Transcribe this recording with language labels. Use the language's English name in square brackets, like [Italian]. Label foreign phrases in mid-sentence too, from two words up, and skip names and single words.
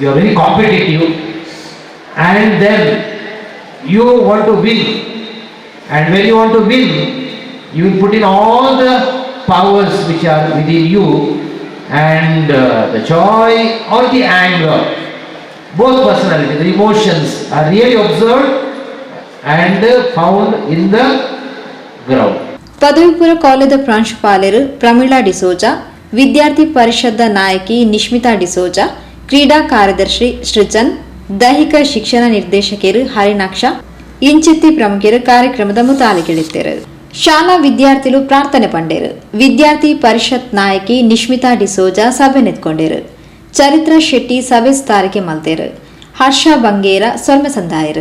[English] are very competitive and then you want to win, and when you want to win you will put in all the powers which are within you, and the joy or the anger, both personality, the emotions are really observed and found in the ground. [Tulu] ಪದವಿಪೂರ್ವ ಕಾಲೇಜದ ಪ್ರಾಂಶುಪಾಲರು ಪ್ರಮೀಳಾ ಡಿಸೋಜಾ, ವಿದ್ಯಾರ್ಥಿ ಪರಿಷತ್ದ ನಾಯಕಿ ನಿಶ್ಮಿತಾ ಡಿಸೋಜಾ, ಕ್ರೀಡಾ ಕಾರ್ಯದರ್ಶಿ ಸೃಜನ್, ದೈಹಿಕ ಶಿಕ್ಷಣ ನಿರ್ದೇಶಕರು ಹರಿನಾಕ್ಷ ಇಂಚಿತ್ತಿ ಪ್ರಮುಖರು ಕಾರ್ಯಕ್ರಮದ ಮುತಾಲಿಕೆಳಿದ್ದರು. ಶಾಲಾ ವಿದ್ಯಾರ್ಥಿಗಳು ಪ್ರಾರ್ಥನೆ ಪಂಡೇರು. ವಿದ್ಯಾರ್ಥಿ ಪರಿಷತ್ ನಾಯಕಿ ನಿಶ್ಮಿತಾ ಡಿಸೋಜಾ ಸಭೆ ನೆತ್ಕೊಂಡೇರು. ಚರಿತ್ರ ಶೆಟ್ಟಿ ಸಭೆ ಸ್ಥಾರಿಕೆ ಮಲ್ತೇರು. ಹರ್ಷ ಬಂಗೇರ ಸೊಲ್ಮೆ ಸಂದಾಯರು.